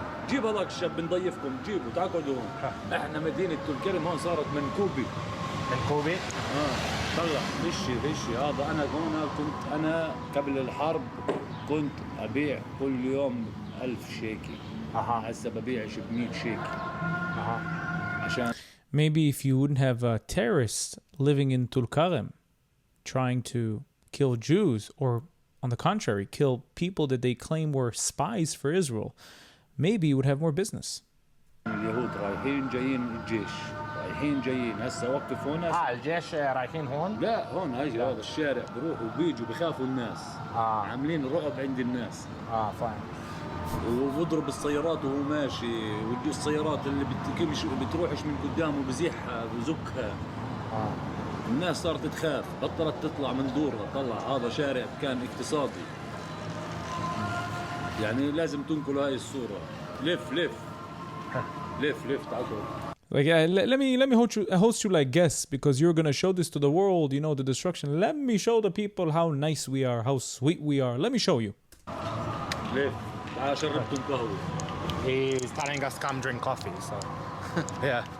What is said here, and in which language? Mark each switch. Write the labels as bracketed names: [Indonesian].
[Arabic] جيب هذاك الشاب بنضيفكم، جيبه تعال قعدوا هون. احنا مدينة تلكرم هون صارت منكوبي. منكوبي؟ طلع غشي هذا. انا هون كنت انا قبل الحرب كنت ابيع كل يوم 1000 شيكي. هسه ببيع 100 شيكي. عشان [English] Maybe if you wouldn't have terrorists living in Tulkarm trying to kill Jews, or on the contrary, kill people that they claim were spies for Israel, maybe you would have more business. [Arabic] اليهود رايحين جايين الجيش، رايحين جايين هسه وقفوا ناس. الجيش رايحين هون؟ لا هون هاي هذا الشارع بروحوا وبيجوا بخافوا الناس. عاملين رعب عند الناس. فاهم. وبضرب السيارات وهو ماشي، والسيارات اللي بتروحش من قدامه بزيحها بزكها. الناس صارت تخاف، بطلت تطلع من دورها. طلع هذا شارع كان اقتصادي. يعني لازم تنقلوا هاي الصورة. لف تعالوا. [English] Like, let me host you like guests, because you're gonna show this to the world. You know, the destruction. Let me show the people how nice we are, how sweet we are. Let me show you. [Arabic] لف تعال شربتم قهوة. [English] He's telling us come drink coffee, so yeah.